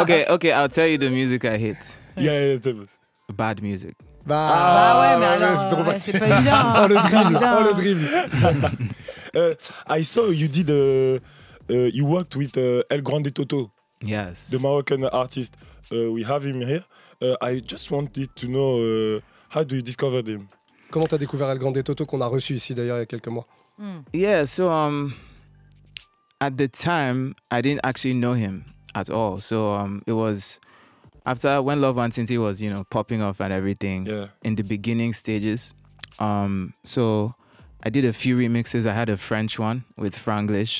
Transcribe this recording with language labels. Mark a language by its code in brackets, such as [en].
[en] Okay, I'll tell you the music I hate. Yeah. Bad music. [fr] Bah ouais, mais alors, c'est pas évident. Hein, le dribble. [en] I saw you did you worked with ElGrande Toto, Yes. the Moroccan artist. We have him here. I just wanted to know how do you discover him? [fr] Comment t'as découvert ElGrande Toto qu'on a reçu ici d'ailleurs il y a quelques mois? [en] Yeah, so at the time I didn't actually know him at all. So it was after when Nwantiti was, you know, popping off and everything in the beginning stages. So I did a few remixes. I had a French one with Franglish.